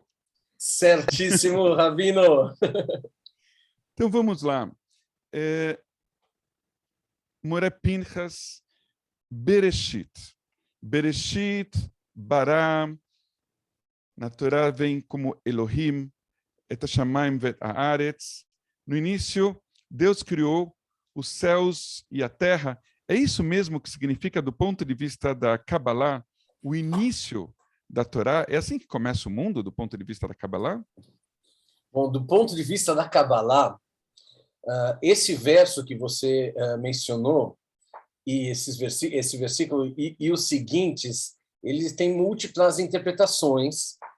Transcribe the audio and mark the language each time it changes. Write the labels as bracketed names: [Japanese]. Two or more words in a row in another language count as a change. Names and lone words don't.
[Portuguese] Certíssimo, Rabino! Então vamos lá. Moré Pinchas, Bereshit. Bereshit, Bará, na Torá vem como Elohim, [Hebrew] את השמים ואת הארץ. [Portuguese] No início, Deus criou os céus e a terra. É isso mesmo que significa, do ponto de vista da Kabbalah, o início da Torá? É assim que começa o mundo, do ponto de vista da Kabbalah? Bom, do ponto de vista da Kabbalah, esse verso que você mencionou, e esse versículo e os seguintes, eles têm múltiplas interpretações,